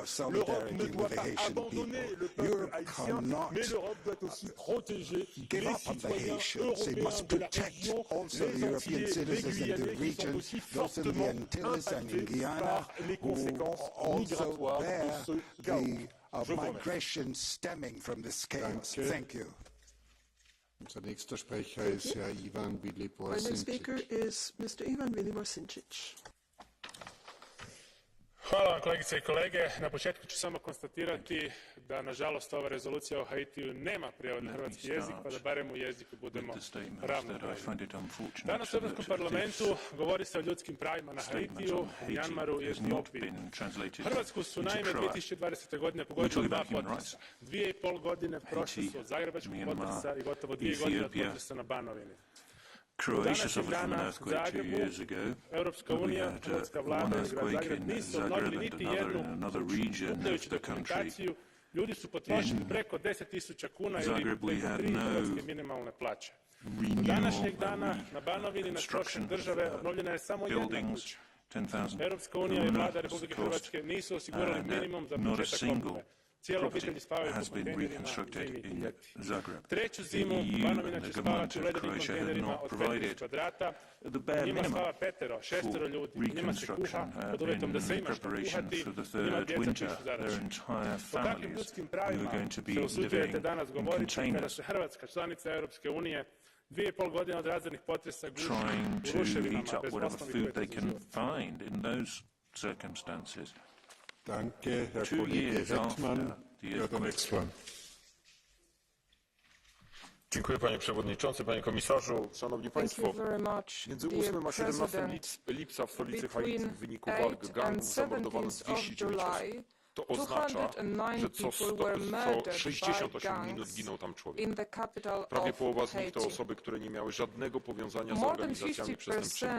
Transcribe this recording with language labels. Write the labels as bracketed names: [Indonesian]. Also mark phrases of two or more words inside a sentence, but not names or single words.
[French] L'Europe ne doit pas abandonner le peuple haïtien, mais l'Europe doit aussi protéger les citoyens européens de la région. Les Antillais, les Guyanais sont aussi fortement impactés par les conséquences migratoires de ce chaos. [English] Migration stemming from this chaos. Thank you. [German] Unser nächster Sprecher ist Herr Ivan [English] Our next speaker is Mr. Ivan Viliborsinčić. [Croatian] Hvala vam kolegice I kolege. Na početku ću samo konstatirati da nažalost ova rezolucija o Haitiju nema prijevod na hrvatski jezik, pa da barem u jeziku budemo ravnopravni. Danas u Europskom parlamentu govori se o ljudskim pravima na Haitiju, Myanmaru I Etiopiji. Hrvatsku su naime 2020. godine pogodili dva potresa. 2,5 godine prošle su od zagrebačkog potresa I gotovo 2 godine od potresa na Banovini. [English] Croatia suffered from an earthquake 2 years ago. We had one earthquake in Zagreb and another region of the country. [Croatian] Ljudi su potrošili preko 10.000 kuna ili preko 3 hrvatske minimalne plaće. Od današnjeg dana na Banovini na trošak države obnovljena je samo jedna kuća. Europska unija I vlada Republike Hrvatske nisu osigurali minimum za početak obnove. Cijela obitelj spavaju po kontejnerima zimi I ljeti. Treću zimu Banovina će spavati u ledenim kontejnerima od 15 kvadrata. Njima spava 5-6 ljudi. Njima se kuha pod uvjetom da se ima što kuhati. Njima djeca pišu zadaće. O kakvim ljudskim pravima se usuđujete danas govoriti kada se Hrvatska, članica Europske unije, 2,5 godine od razornih potresa guši u ruševinama bez osnovnih [English] circumstances. [German] Danke, Herr Kollege Heckmann. [English] Der next one. [Polish] Dziękuję panie przewodniczący, panie komisarzu, szanowni państwo. Między 8 a 17 lipca w stolicy Haiti w wyniku walk gangów zamordowano 209 osób. To oznacza, że co 68 minut ginął tam człowiek. Prawie połowa z nich to osoby, które nie miały żadnego powiązania z organizacjami przestępczymi.